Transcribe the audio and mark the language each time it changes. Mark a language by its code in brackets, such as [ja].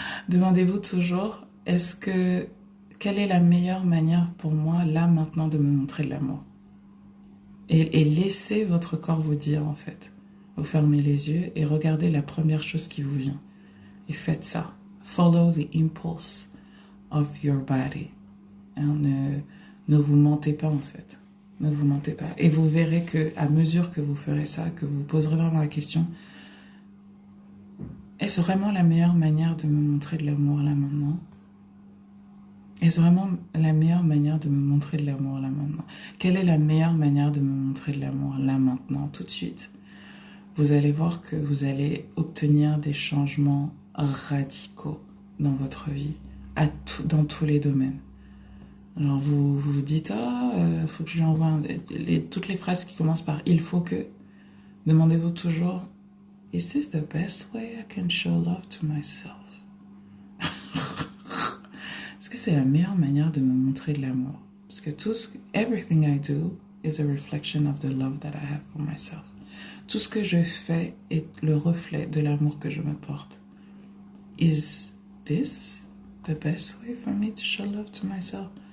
[fr] Demandez-vous toujours, quelle est la meilleure manière pour moi, là, maintenant, de me montrer de l'amour? Et laissez votre corps vous dire, en fait. Vous fermez les yeux et regardez la première chose qui vous vient. Et faites ça. [en] Follow the impulse of your body. [fr] Hein, ne vous mentez pas, en fait. Ne vous mentez pas. Et vous verrez que, à mesure que vous ferez ça, que vous poserez vraiment la question, est-ce vraiment la meilleure manière de me montrer de l'amour là maintenant? Est-ce vraiment la meilleure manière de me montrer de l'amour là maintenant? Quelle est la meilleure manière de me montrer de l'amour là maintenant, tout de suite? Vous allez voir que vous allez obtenir des changements radicaux dans votre vie, dans tous les domaines. Alors vous dites, faut que je lui envoie toutes les phrases qui commencent par il faut que. Demandez-vous toujours, [en] is this the best way I can show love to myself? [fr] Est-ce que c'est la meilleure manière de me montrer de l'amour? Parce que [en] everything I do is a reflection of the love that I have for myself. [fr] Tout ce que je fais est le reflet de l'amour que je me porte. [en] Is this the best way for me to show love to myself?